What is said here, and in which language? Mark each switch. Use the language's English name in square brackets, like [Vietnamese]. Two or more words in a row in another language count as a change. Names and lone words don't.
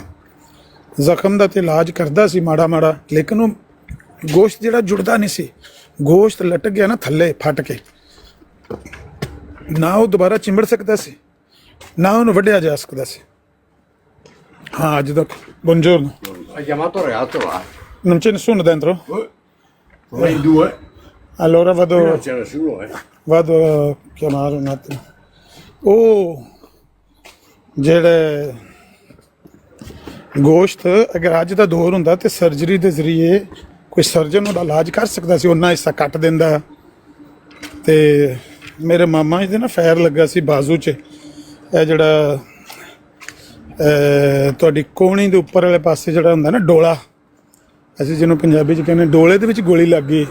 [Punjabi] ਜ਼ਖਮ ਦਾ ਤੇ ਇਲਾਜ ਕਰਦਾ ਸੀ ਮਾੜਾ ਮਾੜਾ, ਲੇਕਿਨ ਉਹ ਗੋਸ਼ਤ ਜਿਹੜਾ ਜੁੜਦਾ ਨਹੀਂ ਸੀ। ਗੋਸ਼ਤ ਲਟਕ ਗਿਆ ਨਾ ਥੱਲੇ ਫਟ ਕੇ, ਨਾ ਉਹ ਦੁਬਾਰਾ ਚਿੰਬੜ ਸਕਦਾ ਸੀ, ਨਾ ਉਹਨੂੰ ਵੱਢਿਆ ਜਾ ਸਕਦਾ ਸੀ। ਹਾਂ, ਅੱਜ ਤੱਕ buongiorno. [Italian] Ha chiamato Reato là? Non c'è nessuno dentro? Noi 2. Allora vado, Non c'è nessuno, vado a chiamare un attimo. [Punjabi] ਉਹ ਜਿਹੜੇ ਗੋਸ਼ਤ ਅਗਰ ਅੱਜ ਦਾ ਦੌਰ ਹੁੰਦਾ ਤੇ ਸਰਜਰੀ ਦੇ ਜ਼ਰੀਏ ਕੋਈ ਸਰਜਨ ਉਹਦਾ ਇਲਾਜ ਕਰ ਸਕਦਾ ਸੀ, ਉਹਨਾਂ ਹਿੱਸਾ ਕੱਟ ਦਿੰਦਾ। ਤੇ ਮੇਰੇ ਮਾਮਾ ਜੀ ਦੇ ਨਾ ਫੈਰ ਲੱਗਾ ਸੀ ਬਾਜ਼ੂ 'ਚ, ਇਹ ਜਿਹੜਾ ਤੁਹਾਡੀ ਕੋਹਣੀ ਦੇ ਉੱਪਰ ਵਾਲੇ ਪਾਸੇ ਜਿਹੜਾ ਹੁੰਦਾ ਨਾ ਡੋਲਾ, ਅਸੀਂ ਜਿਹਨੂੰ ਪੰਜਾਬੀ 'ਚ ਕਹਿੰਦੇ, ਡੋਲੇ ਦੇ ਵਿੱਚ ਗੋਲੀ ਲੱਗ ਗਈ।